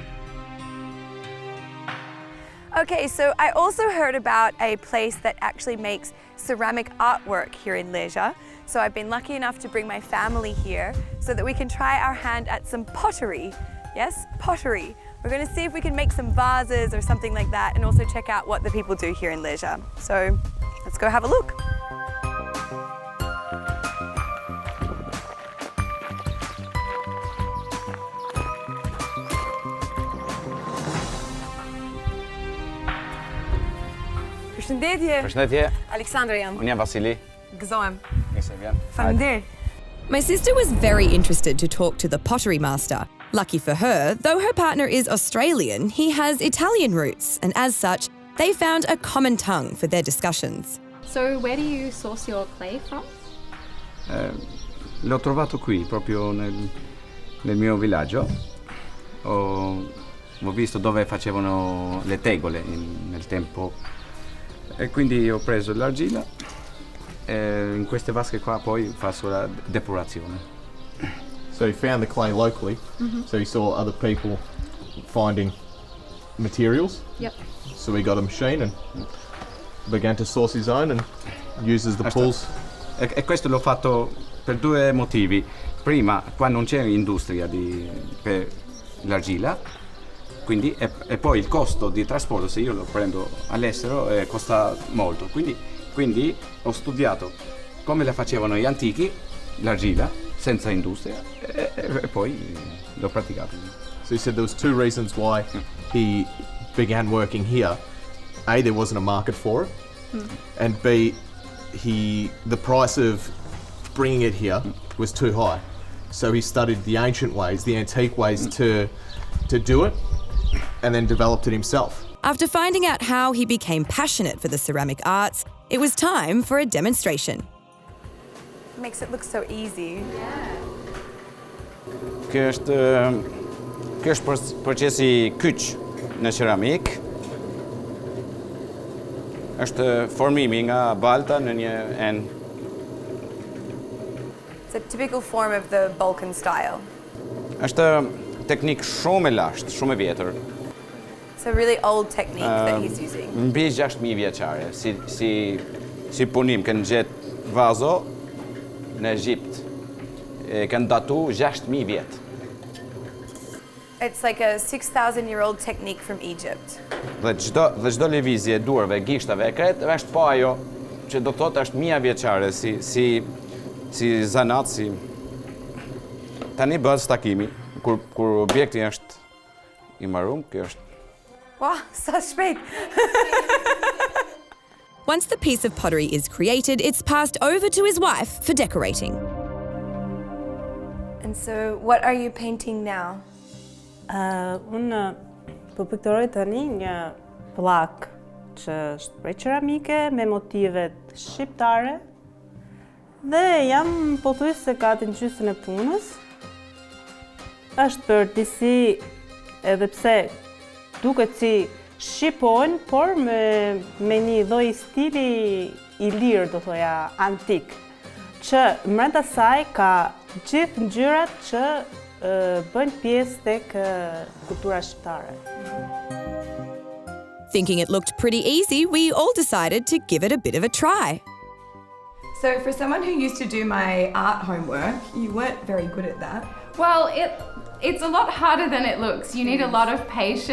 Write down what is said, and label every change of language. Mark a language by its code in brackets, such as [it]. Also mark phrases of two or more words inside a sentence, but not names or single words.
[en] Okay, so I also heard about a place that actually makes ceramic artwork here in Lezhë. So I've been lucky enough to bring my family here so that we can try our hand at some pottery. Yes, pottery. We're going to see if we can make some vases or something like that and also check out what the people do here in Lezhë. So let's go have a look. [sq] Përshëndetje. Alexandra jam. Unë jam Vasili. Gëzohem. Nisem vjen. Faleminderit. [en] My sister was very interested to talk to the pottery master. Lucky for her, though her partner is Australian, he has Italian roots, and as such, they found a common tongue for their discussions. So where do you source your clay from? [it] L'ho trovato qui, proprio nel mio villaggio. Ho visto dove facevano le tegole nel tempo e quindi ho preso l'argilla e in queste vasche qua poi faccio la depurazione. [en] So he found the clay locally, so he saw other people finding materials. Yep. So he got a machine and began to source his own and uses the pools. [it] E questo l'ho fatto per due motivi. Prima, qua non c'è industria per l'argilla, quindi, e poi il costo di trasporto, se io lo prendo all'estero, costa molto. Quindi ho studiato come la facevano gli antichi, l'argilla, senza industria, e poi l'ho praticato. [en] So he said there was two reasons why he began working here. A, there wasn't a market for it, and B, the price of bringing it here was too high. So he studied the ancient ways, the antique ways to do it, and then developed it himself. After finding out how he became passionate for the ceramic arts, it was time for a demonstration. Makes it look so easy. [sq] Kjo është procesi kyç në ceramik. Është formimi nga balta në një enë. [en] It's a typical form of the Balkan style. [sq] Është teknik shumë e lashtë, shumë e vjetër. [en] It's a really old technique that he's using. [sq] Mbi 6.000 vjeçare, si punim kanë gjetë vazo në Egjipt. Kanë datu 6.000 vjet. [en] It's like a 6,000-year-old technique from Egypt. [sq] Dhe çdo lëvizje e duarve, gishtave, e kret, është po ajo që do thotë është 1000 vjeçare si zanat, si tani bëhet stakimi kur objekti është i marrum, kjo është. [en] Wow, so shpejt. Once the piece of pottery is created, it's passed over to his wife for decorating. And so, what are you painting now? [sq] Unë po pikturoj tani një pllak që është prej ceramike me motivet shqiptare dhe jam pothuajse gati në gjysmën e punës. Është për disi edhe pse duket si shqipon, por me një lloj stili i lirë, do thoja antik, që brenda saj ka gjithë ngjyrat që bën pjesë tek kultura shqiptare. [en] Thinking it looked pretty easy, we all decided to give it a bit of a try. So for someone who used to do my art homework, you weren't very good at that. Well, it's a lot harder than it looks. You need a lot of patience.